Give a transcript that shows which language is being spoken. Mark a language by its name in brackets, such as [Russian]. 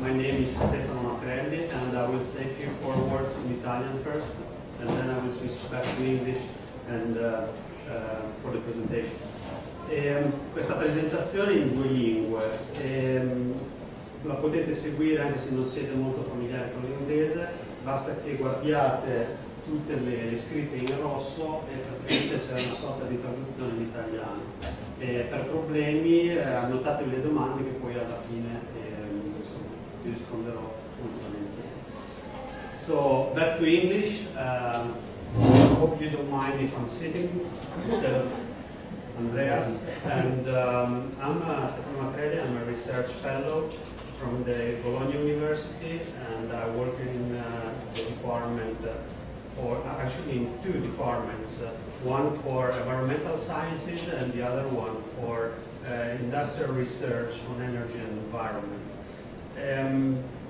[English] My name is Stefano Macrelli, and I will say a few words in Italian first, and then I will switch back to English and for the presentation. [Italian] Questa presentazione in due lingue, la potete seguire anche se non siete molto familiari con l'inglese, basta che guardiate tutte le scritte in rosso e praticamente c'è una sorta di traduzione in italiano. Per problemi annotatevi le domande che poi alla fine vi risponderò puntualmente. [English] So, back to English. Hope you don't mind if I'm sitting instead of Andreas. And I'm Stefano Macrelli. I'm a research fellow from the Bologna University, and I work in the department actually in two departments, one for environmental sciences and the other one for industrial research on energy and environment.